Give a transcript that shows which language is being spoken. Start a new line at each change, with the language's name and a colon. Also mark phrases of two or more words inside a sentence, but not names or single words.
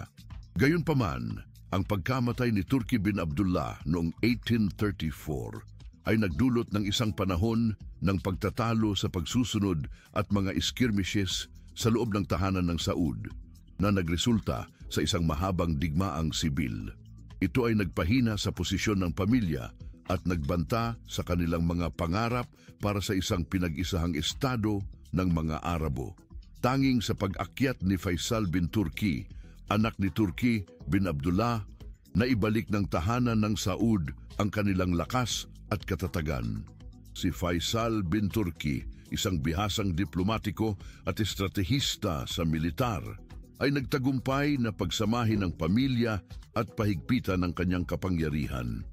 Filipino: Gayunpaman, ang pagkamatay ni Turki bin Abdullah noong 1834 ay nagdulot ng isang panahon ng pagtatalo sa pagsusunod at mga skirmishes sa loob ng tahanan ng Saud na nagresulta sa isang mahabang digmaang sibil. Ito ay nagpahina sa posisyon ng pamilya at nagbanta sa kanilang mga pangarap para sa isang pinag-isahang estado ng mga Arabo. Tanging sa pag-akyat ni Faisal bin Turki, anak ni Turki bin Abdullah, na ibalik ng tahanan ng Saud ang kanilang lakas at katatagan. Si Faisal bin Turki, isang bihasang diplomatiko at estratehista sa militar, ay nagtagumpay na pagsamahin ang pamilya at pahigpitan ng kanyang kapangyarihan.